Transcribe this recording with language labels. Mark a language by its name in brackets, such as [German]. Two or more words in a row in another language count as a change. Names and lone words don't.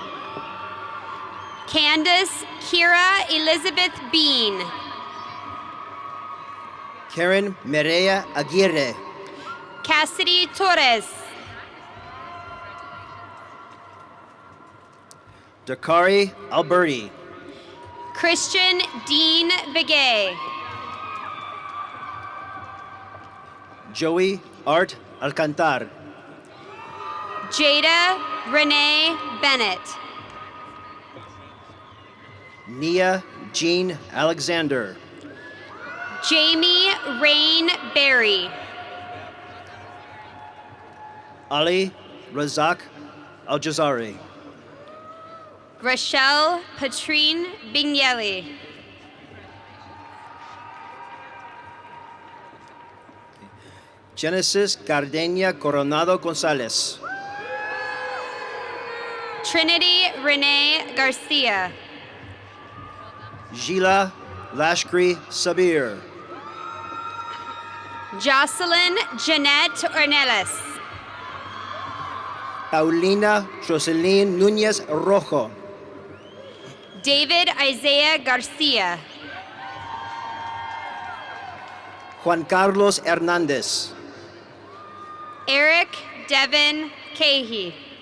[English] Candace Kira Elizabeth Bean. Karen Mireya Aguirre. Cassidy Torres. Dakari Alberti. Christian Dean Begay. Joey Art Alcantar. Jada Renee Bennett. Nia Jean Alexander. Jamie Rain Berry. Ali Razak Al-Jazari. Rochelle Patrine Bignelli. Genesis Gardenia Coronado Gonzalez. Trinity Renee Garcia. Gila Lashkri Sabir. Jocelyn Jeanette Ornelas. Paulina Jocelyn Núñez Rojo. David Isaiah Garcia. Juan Carlos Hernández. Eric Devin Cahey.